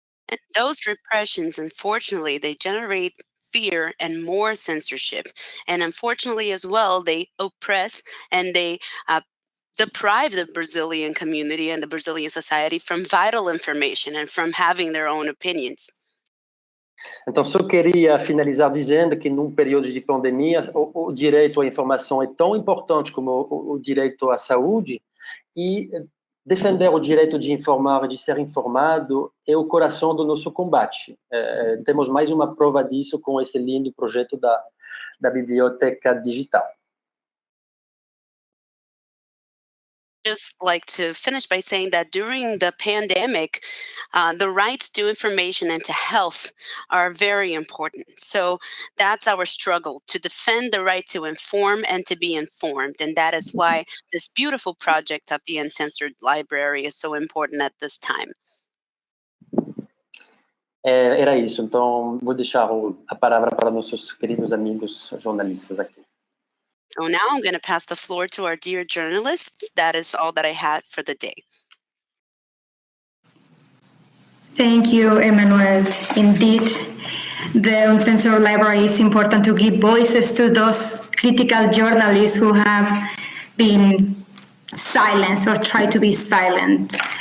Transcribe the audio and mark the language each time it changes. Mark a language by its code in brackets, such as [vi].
[en] And those repressions, unfortunately, they generate fear and more censorship. And unfortunately, as well, they oppress and they deprive the Brazilian community and the Brazilian society from vital information and from having their own opinions. [pt] Então, só queria finalizar dizendo que, num período de pandemia, o direito à informação é tão importante como o direito à saúde, e defender o direito de informar, de ser informado, é o coração do nosso combate. Temos mais uma prova disso com esse lindo projeto da biblioteca digital. [en] Just like to finish by saying that during the pandemic, the rights to information and to health are very important. So that's our struggle, to defend the right to inform and to be informed. And that is why this beautiful project of the Uncensored Library is so important at this time. [pt] Era isso. Então, vou deixar a palavra para nossos queridos amigos jornalistas aqui. [en] So now I'm going to pass the floor to our dear journalists. That is all that I had for the day. Thank you, Emmanuel. Indeed, the Uncensored Library is important to give voices to those critical journalists who have been silenced or tried to be silent.